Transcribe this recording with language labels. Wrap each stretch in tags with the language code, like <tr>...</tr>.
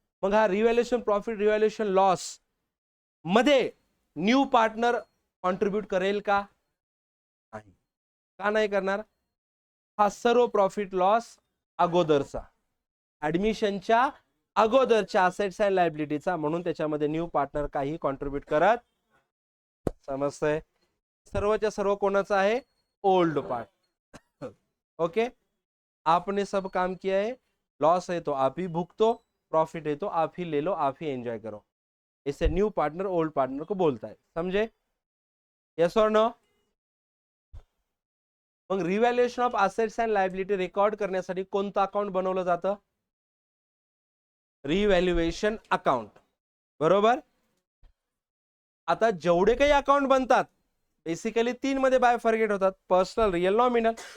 <mr>मग हा revaluation profit, revaluation loss मध्ये न्यू पार्टनर कॉन्ट्रीब्यूट करेल का? नाही. का नाही करणार? हा सर्व प्रॉफिट लॉस अगोदरचा, ऍडमिशनच्या अगोदरच्या असेट्स अँड लायबिलिटीचा, म्हणून त्याच्यामध्ये न्यू पार्टनर काही कॉन्ट्रीब्यूट करत. समजतंय? सर्वच्या सर्व कोणाचा आहे?</mr> <en>Old part. Okay.</en> <hi>आपने सब काम किया है, लॉस है तो आप ही भुगतो, प्रॉफिट है तो आप ही ले लो, आप ही एंजॉय करो. इसे न्यू पार्टनर ओल्ड पार्टनर को बोलता है. समझे? यस और no?</hi> <mr>मग revaluation of assets and liability record करण्यासाठी कोणतं अकाउंट बनवलं जातं? Revaluation account. बरोबर. आता जेवढे काही अकाउंट बनतात बेसिकली 3 मध्ये बायफर्गेट होतात: पर्सनल, रिअल, नॉमिनल.</mr>